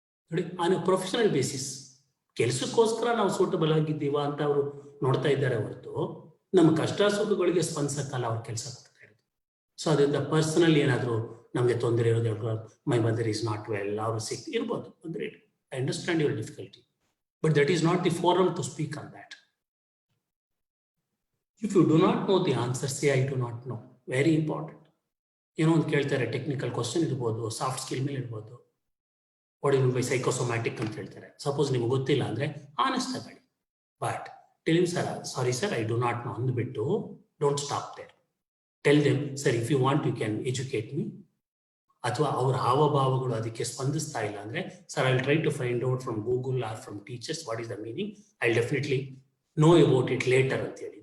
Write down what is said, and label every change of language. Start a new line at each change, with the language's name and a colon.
Kannada: ನೋಡಿ,
English: on a professional basis,
Kannada: ಕೆಲಸಕ್ಕೋಸ್ಕರ ನಾವು ಸೂಟಬಲ್ ಆಗಿದ್ದೀವಾ ಅಂತ ಅವರು ನೋಡ್ತಾ ಇದ್ದಾರೆ ಹೊರತು ನಮ್ಮ ಕಷ್ಟ ಸುಖಗಳಿಗೆ ಸ್ಪಂದಿಸಕ್ಕಲ್ಲ ಅವ್ರ ಕೆಲಸ ಮಾಡ್ತಾ ಇರೋದು. ಸೊ ಅದರಿಂದ ಪರ್ಸನಲ್ ಏನಾದರೂ ನಮಗೆ ತೊಂದರೆ ಇರೋದು,
English: my mother is not well,
Kannada: ಅವರು ಸಿಕ್ ಇರ್ಬೋದು, ಅಂದರೆ
English: I understand your difficulty, but that is not the forum to speak on that. If you do not know the answer, say I do not know. Very important.
Kannada: ಏನೋ ಒಂದು ಕೇಳ್ತಾರೆ, technical question ಇರ್ಬೋದು, soft skill ಮೇಲೆ ಇರ್ಬೋದು,
English: what you mean by psychosomatic
Kannada: ಅಂತ ಹೇಳ್ತಾರೆ.
English: suppose
Kannada: ನಿಮ್ಗೆ ಗೊತ್ತಿಲ್ಲ ಅಂದ್ರೆ ಆನೆಸ್ಟ್ ಆಗಲಿ,
English: But tell him sir, sorry sir, I do not know ಅಂದ್ಬಿಟ್ಟು don't stop there. Tell them sir, if you want you can educate me.
Kannada: ಅಥವಾ ಅವ್ರ ಹಾವಭಾವಗಳು ಅದಕ್ಕೆ ಸ್ಪಂದಿಸ್ತಾ ಇಲ್ಲ ಅಂದ್ರೆ,
English: Sir I will try to find out from Google or from teachers what is the meaning, I will definitely know about it later ಅಂತ ಹೇಳಿ.